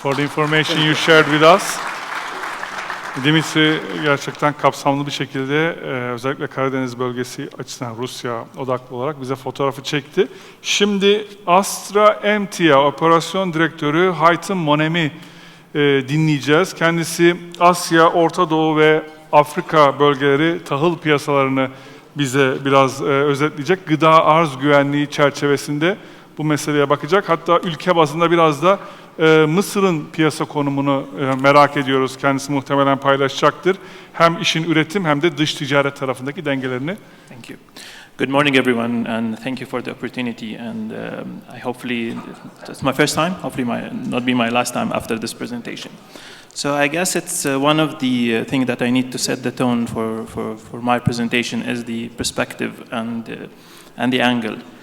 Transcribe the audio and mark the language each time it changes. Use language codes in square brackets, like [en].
[en] for the information you shared with us. [tr] Dimitri gerçekten kapsamlı bir şekilde özellikle Karadeniz bölgesi açısından Rusya odaklı olarak bize fotoğrafı çekti. Şimdi Astra Emtia Operasyon Direktörü Haytım Monemi dinleyeceğiz. Kendisi Asya, Orta Doğu ve Afrika bölgeleri tahıl piyasalarını bize biraz özetleyecek. Gıda arz güvenliği çerçevesinde bu meseleye bakacak. Hatta ülke bazında biraz da Mısır'ın piyasa konumunu merak ediyoruz. Kendisi muhtemelen paylaşacaktır. Hem işin üretim hem de dış ticaret tarafındaki dengelerini. [en] Thank you. Good morning, everyone, and thank you for the opportunity. And I hopefully it's my first time. Hopefully, not be my last time after this presentation. So I guess it's one of the things that I need to set the tone for my presentation is the perspective and the angle.